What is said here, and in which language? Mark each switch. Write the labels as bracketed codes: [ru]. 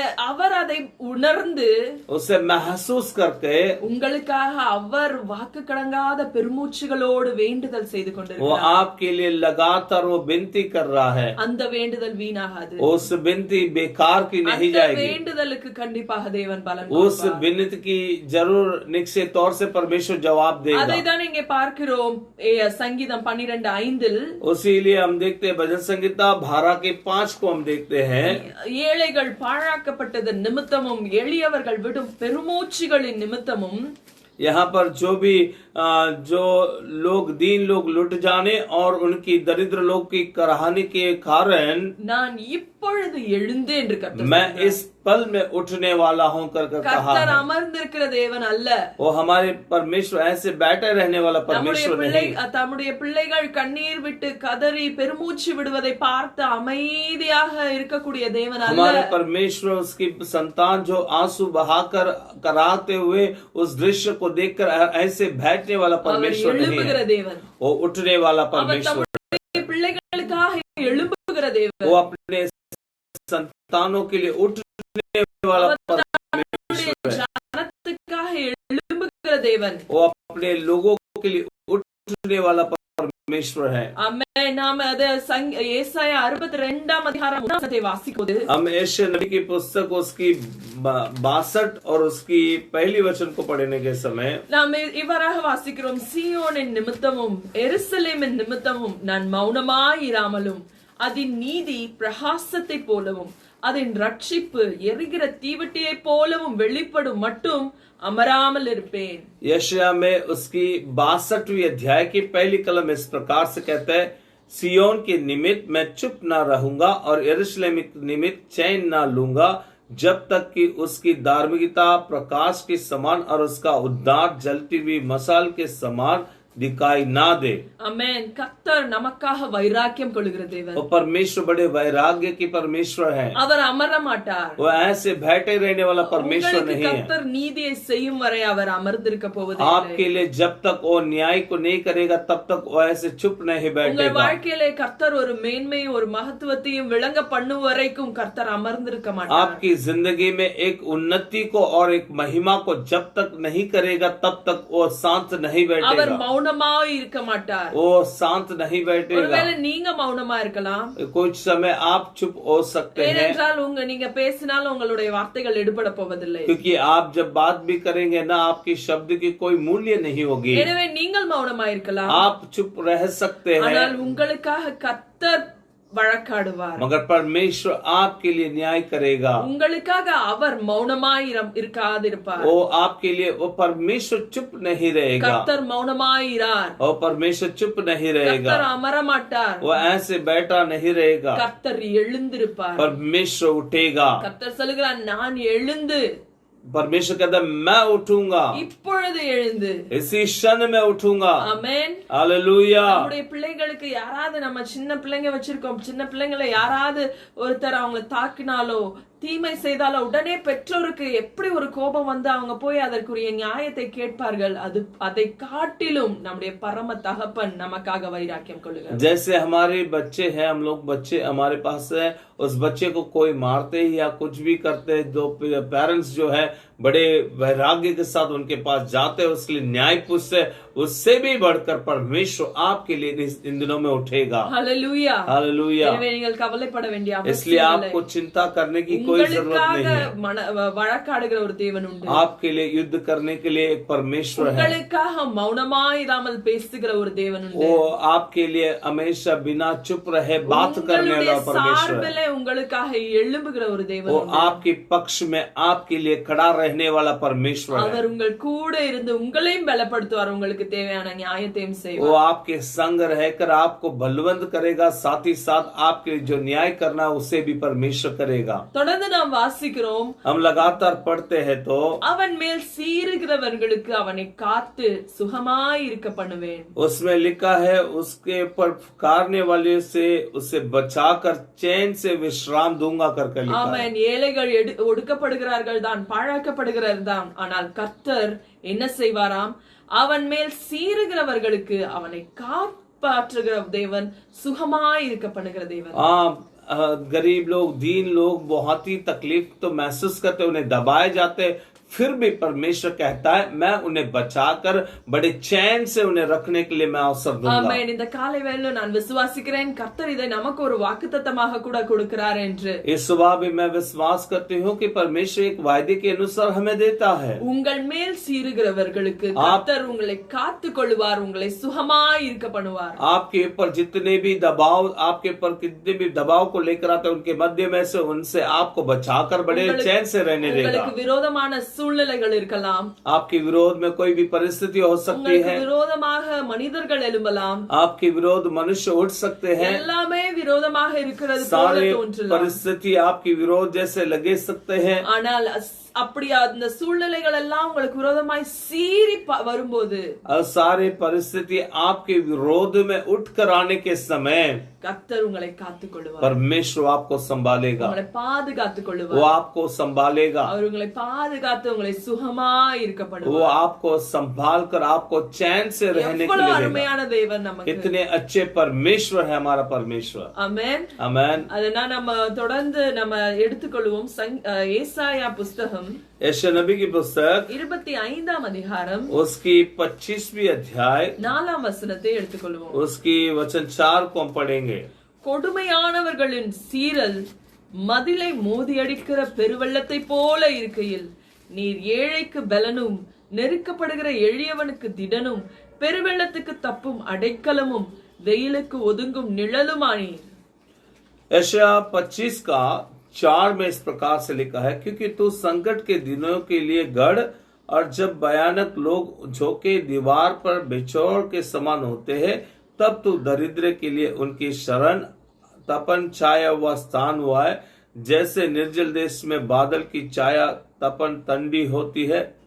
[ta] அவர் அதை உணர்ந்து [hi] उसे महसूस करके [ta] உங்களுக்காக அவர் வாக்கு கடங்காத பெருமூச்சுகளோடு வேண்டுதல் செய்து [hi] वो [ta] கொண்டிருக்கிறார்। [hi] आपके लिए लगातार वो विनती कर रहा है। [ta] அந்த வேண்டுதல் வீணாகாது, [hi] उस विनती बेकार की नहीं [ta] அந்த [hi] जाएगी, [ta] வேண்டுதலுக்கு கண்டிப்பாக தேவன் பலன் [hi] उस [ta] கொடுப்பார்। [hi] विनती की जरूर निश्चित तौर से परमेश्वर जवाब देगा। [ta] அதை தான் இங்கே பார்க்கிறோம் சங்கீதம் 12:5 [hi] उसीलिए हम देखते हैं भजन संगीता 12:5 को हम देखते हैं, [ta] ஏழைகள் பாழாக்கப்பட்டது நிமித்தமும் எளியவர்கள் விடும் பெருமூச்சுகளின் நிமித்தமும் [hi] यहाँ पर जो भी जो लोग दीन लोग लुट जाने और उनकी दरिद्र लोग की कराहनी के कारण [ta] நான் இப்பொழுது எழுந்து என்று கர்த்தர் [hi] मैं [ta] சொல்கிறார்। [hi] इस पल में उठने वाला हूं कर कहा [ta] கர்த்தர் [hi] है। [ta] அமர்ந்திருக்கிற தேவன் அல்ல, [hi] वो हमारे परमेश्वर ऐसे बैठे रहने वाला परमेश्वर नहीं। [ta] தம்முடைய பிள்ளைகள் கண்ணீர் விட்டு கதறி பெருமூச்சு விடுவதை பார்த்து அமைதியாக இருக்கக்கூடிய தேவன் அல்ல। [hi] हमारे परमेश्वर उसकी संतान जो आंसू बहाकर कराते हुए उस दृश्य को देखकर ऐसे बैठने वाला [ta] அவர் [hi] परमेश्वर नहीं [ta] எழும்புகிற [hi] है, [ta] தேவன், [hi] वो उठने वाला [ta] அவர் [hi] परमेश्वर, [ta] தம்முடைய பிள்ளைகளுக்காக எழும்புகிற தேவன், [hi] वो अपने संतानों के लिए उठने वाला परमेश्वर है, [ta] ஜனத்துக்காக எழும்புகிற தேவன்। [hi] वो अपने लोगों के लिए उठने वाला परमेश्वर है। [ta] ஆமென்। நாம் அது ஏசாயா 62ஆம் அதிகாரம் 1 வசனத்தை வாசிக்கும்போது [hi] हम यशायाह नबी की पुस्तक उसकी 62 और उसकी पहली वचन को पढ़ने के समय [ta] நாம் இவ்வாறாக வாசிக்கிறோம், சீயோனின் நிமித்தமும் எருசலேமின் நிமித்தமும் நான் மௌனமாய் இராமலும் அதன் நீதி பிரகாசத்தை போலவும் அதன் ரட்சிப்பு எரிகிற தீவட்டியை போலவும் வெளிப்படும் மட்டும் अमरामल இருப்பேன்। [hi] यशायाह में उसकी 62वीं अध्याय की पहली कलम इस प्रकार से कहता है, सियोन के निमित्त मैं चुप न रहूंगा और यरूशलेम के निमित्त चैन न लूंगा जब तक कि उसकी धार्मिकता प्रकाश के समान और उसका उद्धार जलती हुई मसाल के समान दिखाई ना दे। [ta] ஆமென். கர்த்தர் நமக்காக வைராக்கியம் கொள்ளுகிற தேவன். [hi] वो परमेश्वर बड़े वैराग्य की परमेश्वर है। [ta] அவர் அமர மாட்டார். [hi] वो ऐसे बैठे रहने वाला परमेश्वर [ta] உங்களுக்கு [hi] नहीं है। [ta] கர்த்தர் நீதியை செய்யும் வரை அவர் அமர்ந்திருக்க போவதில்லை. [hi] आपके लिए जब तक वो न्याय को नहीं करेगा तब तक वो ऐसे चुप नहीं [ta] உங்கள் [hi] बैठेगा। [ta] வாழ்க்கையிலே கர்த்தர் ஒரு மேன்மையும் ஒரு மகத்துவத்தையும் விளங்க பண்ணும் வரைக்கும் கர்த்தர் அமர்ந்திருக்க மாட்டார். [hi] आपकी जिंदगी में एक उन्नति को और एक महिमा को जब तक नहीं करेगा तब तक वो शांत नहीं [ta] அவர் [hi] बैठेगा। [ta] மௌனமாய் இருக்க மாட்டார். [hi] वो शांत नहीं बैठेगा। [ta] ஒருவேளை நீங்க மௌனமா இருக்கலாம். [hi] कुछ समय आप चुप हो सकते हैं, [ta] ஏனென்றால் நீங்க பேசினாலும் உங்களுடைய வார்த்தைகள் எடுபட போவதில்லை. [hi] क्योंकि आप जब बात भी करेंगे ना आपकी शब्द की कोई मूल्य नहीं होगी। [ta] எனவே நீங்கள் மௌனமா இருக்கலாம். [hi] आप चुप रह सकते हैं, [ta] ஆனால் உங்களுக்காக கர்த்தர் வழக்காடுவார். [hi] मगर परमेश्वर आपके लिए न्याय करेगा। [ta] உங்களுக்காக அவர் மௌனமாய் இருக்காதிருப்பார். [hi] वो आपके लिए वो परमेश्वर चुप नहीं रहेगा। [ta] கர்த்தர் மௌனமாயிரார். [hi] और परमेश्वर चुप नहीं रहेगा। [ta] கர்த்தர் அமர மாட்டார். [hi] वो ऐसे बैठा नहीं रहेगा। [ta] கர்த்தர் எழுந்திருப்பார். [hi] परमेश्वर उठेगा। [ta] கர்த்தர் சொல்லுகிறார், நான் எழுந்து [hi] परमेश्वर कहता है मैं उठूंगा, [ta] இப்பொழுது எழுந்து. [hi] इसी क्षण में उठूंगा। [ta] ஆமென். [hi] हालेलुया। [ta] நம்முடைய பிள்ளைகளுக்கு யாராவது, நம்ம சின்ன பிள்ளைங்க வச்சிருக்கோம், சின்ன பிள்ளைங்களை யாராவது ஒருத்தர் அவங்களை தாக்கினாலோ தீமை செய்தாலோ உடனே பெற்றோருக்கு எப்படி ஒரு கோபம் வந்து அவங்க போய் அதற்குரிய நியாயத்தை கேட்பார்கள். அதை காட்டிலும் நம்முடைய பரம தகப்பன் நமக்காக வைராக்கியம் கொள்ளுகிறார். [hi] जैसे हमारे बच्चे हैं, हम लोग बच्चे हमारे पास है, उस बच्चे को कोई मारते ही या कुछ भी करते हैं, जो पेरेंट्स जो है बड़े वैराग्य के साथ उनके पास जाते हैं, उसके लिए न्याय पूछते, उससे भी बढ़कर परमेश्वर आपके लिए इन दिनों में उठेगा। हालेलुया। हालेलुया। [ta] எனவே நீங்கள் கவலைப்பட வேண்டிய [hi] इसलिए [ta] அவசியம் இல்லை. [hi] आपको चिंता करने की कोई जरूरत नहीं है। [ta] வழக்காடுகிற ஒரு தேவன் உண்டு. [hi] आपके लिए युद्ध करने के लिए एक परमेश्वर है। [ta] உங்களுக்காக மௌனமாயிராமல் பேசுகிற ஒரு தேவன் உண்டு. [hi] वो आपके लिए हमेशा बिना चुप रहे बात करने वाला परमेश्वर है। [ta] உங்களுக்காக எழும்புகிற ஒரு தேவன் [hi] वो [ta] உண்டு. [hi] आपके पक्ष में आपके लिए खड़ा रहने वाला परमेश्वर है। [ta] அவர் உங்கள் கூட இருந்து உங்களையும் பலப்படுத்துவார், உங்களுக்கு தேவையான நியாயத்தையும் [hi] वो [ta] செய்வார். [hi] आपके संग रहकर आपको बलवंत करेगा, साथ ही साथ आपके जो न्याय करना है उसे भी परमेश्वर करेगा। [ta] தொடர்ந்து நாம் வாசிக்கிறோம், [hi] हम लगातार पढ़ते हैं तो [ta] அவன் மேல் சீறுகிறவர்களுக்கு அவனை காத்து சுகமாய் இருக்க பண்ணுவேன். [hi] उसमें लिखा है उसके ऊपर फुकारने वाले से उसे बचाकर चैन से विश्राम दूंगा करके लिखा है। [ta] ஆமென். ஏழைகள் ஒடுக்கப்படுகிறார்கள் தான், பாழாக்கப்படுகிறார் தான், ஆனால் கர்த்தர் என்ன செய்வாராம்? அவன் மேல் சீறுகிறவர்களுக்கு அவனை காப்பாற்றுகிற தேவன், சுகமாய் இருக்க பண்ணுகிற தேவன். [hi] गरीब लोग, दीन लोग बहुत ही तकलीफ तो महसूस करते, उन्हें दबाए जाते, फिर भी परमेश्वर कहता है मैं उन्हें बचाकर बड़े चैन से उन्हें रखने के लिए मैं अवसर दूंगा। [ta] ஆமென். இந்த காலை வேளையில நான் விசுவாசிக்கிறேன், கர்த்தர் இதை நமக்கு ஒரு வாக்குத்தத்தமாக கூட கொடுக்கிறார் என்று. [hi] इस सुबह भी मैं विश्वास करती हूँ कि परमेश्वर एक वायदे के अनुसार हमें देता है। [ta] உங்கள் மேல் சீறுகிறவர்களுக்கு கர்த்தர் உங்களை காத்துக் கொள்வார், உங்களை சுகமாய் இருக்க பண்ணுவார். [hi] आपके ऊपर जितने भी दबाव, आपके ऊपर कितने भी दबाव को लेकर आते हैं, उनके मध्य में से उनसे आपको बचाकर बड़े चैन से रहने देगा। [ta] உங்களுக்கு விரோதமான சூழ்நிலைகள் இருக்கலாம், [hi] आपके विरोध में कोई भी परिस्थिति हो सकती [ta] உங்களுக்கு [hi] है, [ta] விரோதமாக மனிதர்கள் எழும்பலாம், [hi] आपके विरोध मनुष्य उठ सकते हैं, [ta] எல்லாமே விரோதமாக இருக்கிறது போல [hi] सारे [ta] தோன்றலாம். [hi] परिस्थिति आपके विरोध जैसे लगे सकते हैं। [ta] ஆனால் அப்படி அந்த சூழ்நிலைகள் எல்லாம் உங்களுக்கு விரோதமாய் சீறி வரும்போது, [hi] और सारे परिस्थिति आपके विरोध में उठकर आने के समय [ta] கர்த்தர் உங்களை காத்துக் கொள்வார், [hi] परमेश्वर आपको संभालेगा, [ta] உங்களை பாதுகாத்துக் [hi] वो [ta] கொள்வார். [hi] आपको संभालेगा, [ta] அவர் உங்களை பாதுகாத்து உங்களை சுகமாய் இருக்க [hi] वो [ta] பண்ணுவார். [hi] आपको संभाल कर आपको चैन से रहने के [ta] எவ்வளவு [hi] लिए देगा। [ta] அருமையான தேவன் நமக்கு. [hi] कितने अच्छे परमेश्वर है हमारा परमेश्वर। [ta] ஆமென். [hi] आमेन। [ta] அதனால நம்ம தொடர்ந்து நம்ம எடுத்துக்கொள்வோம் ஏசாயா புஸ்தகம் [hi] यशायाह नबी की पुस्तक [ta] 25ஆம் அதிகாரம் [hi] उसकी 25वीं अध्याय [ta] 4ஆம் வசனத்தை எடுத்துக்கொள்வோம். [hi] उसकी वचन 4 को हम पढ़ेंगे। [ta] கொடுமையானவர்களின் சீரல் மதிலை மோதியடிக்கிற பெருவெள்ளத்தை போல இருக்கையில் நீர் ஏழைக்கு பலனும் நெருக்கப்படுகிற எளியவனுக்கு திடனும் பெருவெள்ளத்துக்கு தப்பும் அடைக்கலமும் வெயிலுக்கு ஒதுங்கும் நிழலுமானீர். [hi] यशायाह 25 का 4 में इस प्रकार से लिखा है, क्योंकि तू संकट के दिनों के लिए गढ़ और जब भयानक लोग झोंके दीवार पर बिछोड़ के समान होते हैं, तब तू दरिद्र के लिए उनकी शरण तपन छाया हुआ स्थान हुआ है, जैसे निर्जल देश में बादल की छाया तपन ठंडी होती है,